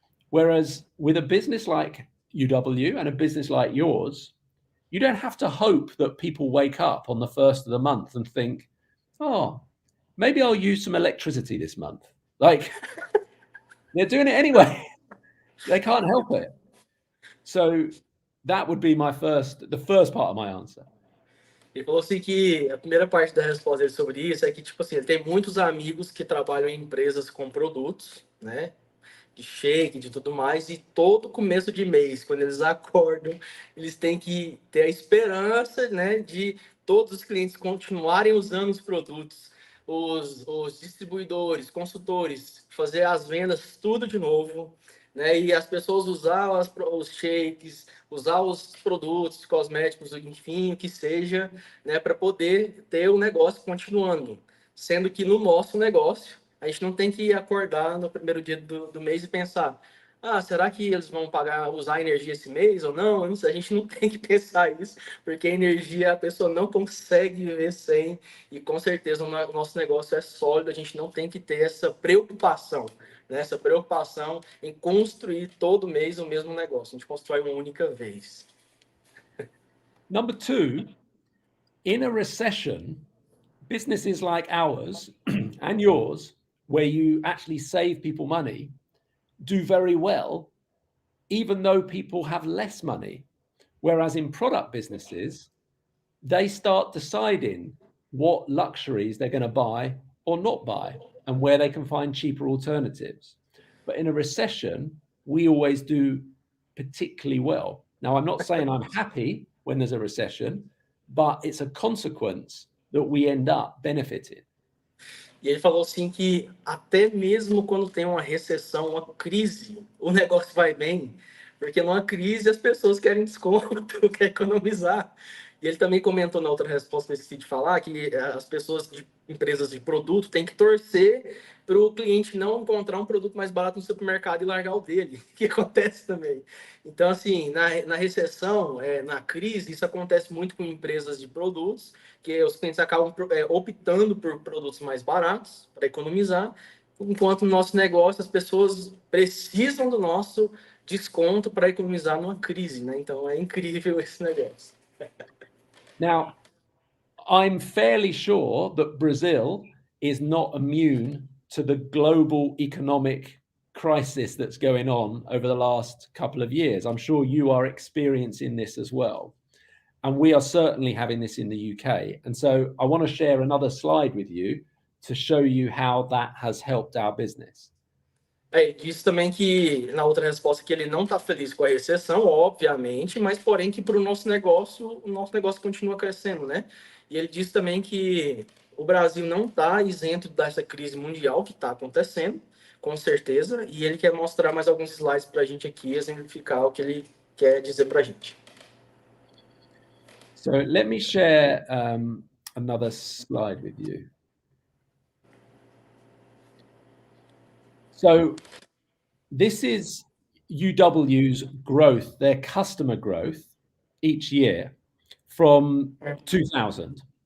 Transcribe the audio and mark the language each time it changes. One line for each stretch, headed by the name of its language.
English: Whereas with a business like UW and a business like yours, you don't have to hope that people wake up on the first of the month and think, oh, maybe I'll use some electricity this month. Like, they're doing it anyway. They can't help it. So that would be the first part of my answer.
Portuguese: Ele falou assim que a primeira parte da resposta dele sobre isso é que, tipo assim, ele tem muitos amigos que trabalham em empresas com produtos, né? De shake, de tudo mais, e todo começo de mês, quando eles acordam, eles têm que ter a esperança, né, de todos os clientes continuarem usando os produtos, os distribuidores, consultores, fazer as vendas tudo de novo, né, e as pessoas usar os shakes, usar os produtos cosméticos, enfim, o que seja, né, para poder ter o negócio continuando, sendo que no nosso negócio a gente não tem que acordar no primeiro dia do mês e pensar, será que eles vão usar energia esse mês ou não? A gente não tem que pensar isso, porque a energia a pessoa não consegue viver sem, e com certeza o nosso negócio é sólido, a gente não tem que ter essa preocupação, né? Essa preocupação em construir todo mês o mesmo negócio, a gente constrói uma única vez.
English: Number two, in a recession, businesses like ours and yours, where you actually save people money, do very well, even though people have less money. Whereas in product businesses, they start deciding what luxuries they're going to buy or not buy and where they can find cheaper alternatives. But in a recession, we always do particularly well. Now, I'm not saying I'm happy when there's a recession, but it's a consequence that we end up benefiting.
Portuguese: E ele falou assim que até mesmo quando tem uma recessão, uma crise, o negócio vai bem, porque numa crise as pessoas querem desconto, querem economizar. E ele também comentou na outra resposta que eu esqueci de falar, que as pessoas de empresas de produto têm que torcer para o cliente não encontrar um produto mais barato no supermercado e largar o dele, que acontece também. Então, assim, na recessão, na crise, isso acontece muito com empresas de produtos, que os clientes acabam optando por produtos mais baratos para economizar, enquanto no nosso negócio as pessoas precisam do nosso desconto para economizar numa crise, né? Então é incrível esse negócio.
English: Now, I'm fairly sure that Brazil is not immune to the global economic crisis that's going on over the last couple of years. I'm sure you are experiencing this as well. And we are certainly having this in the UK. And so I want to share another slide with you to show you how that has helped our business.
Portuguese: Ele disse também que, na outra resposta, que ele não está feliz com a recessão, obviamente, mas porém que para o nosso negócio continua crescendo, né? E ele disse também que o Brasil não está isento dessa crise mundial que está acontecendo, com certeza, e ele quer mostrar mais alguns slides para a gente aqui, exemplificar o que ele quer dizer para a gente.
English: So let me share another slide with you. So this is UW's growth, their customer growth each year from 2000.